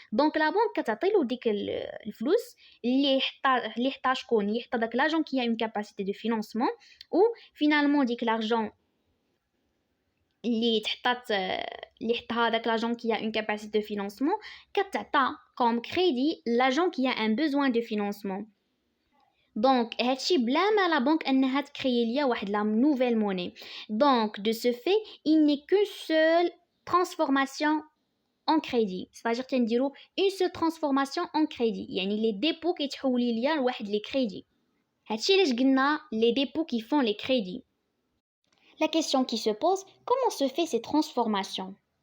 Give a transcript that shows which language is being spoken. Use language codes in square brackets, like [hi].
[ar] دونك لا بانك كتعطيلو ديك الفلوس اللي حطا شكون اللي حطا داك لاجون [fr] qui a une capacité de financement ou finalement [ar] ديك l'argent اللي حطها داك لاجون qui a une capacité de financement كتعطى [fr] comme crédit l'agent qui a un besoin de financement. [ar] Donc, هادشي بلا ما la banque انها تكري ليا واحد [fr] la nouvelle monnaie. Donc, de ce fait, il n'est qu'une seule transformation en crédit. C'est-à-dire [ar] تنديرو [fr] une seule transformation en crédit. [ar] يعني [fr] les dépôts [ar] كيتحولوا ليا لواحد [fr] les crédits. [ar] هادشي علاش قلنا [fr] les dépôts qui font les crédits. La question qui se pose, comment se fait ces transformations?